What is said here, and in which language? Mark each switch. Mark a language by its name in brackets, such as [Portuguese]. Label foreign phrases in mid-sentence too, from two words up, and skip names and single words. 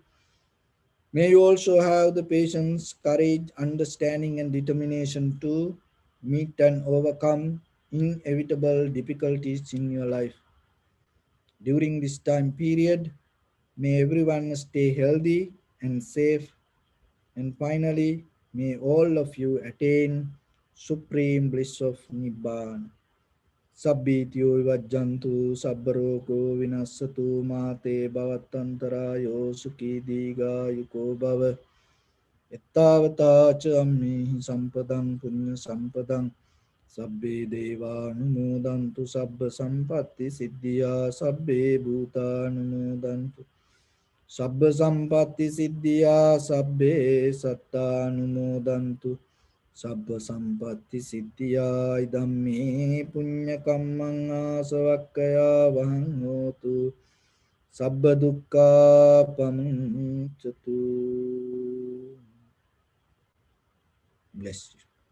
[English] May you also have the patience, courage, understanding, and determination to meet and overcome inevitable difficulties in your life. During this time period, may everyone stay healthy and safe. And finally, may all of you attain supreme bliss of Nibbana. [Pali] Sabbityo vajjantu sabbaroko vinassatu mate bhavatantarayo sukhi diga yuko bhava. Ittavata cha ammi sampadang punya sampadang sabbe deva anumodantu sabba sampatti siddhya sabbe bhuta anumodantu sabba sampatti siddhya sabbe satta anumodantu sabba sampatti siddhya idam me punya kammang asavakkaya vahang hotu sabba dukkha pamuncatu. [English] Bless you.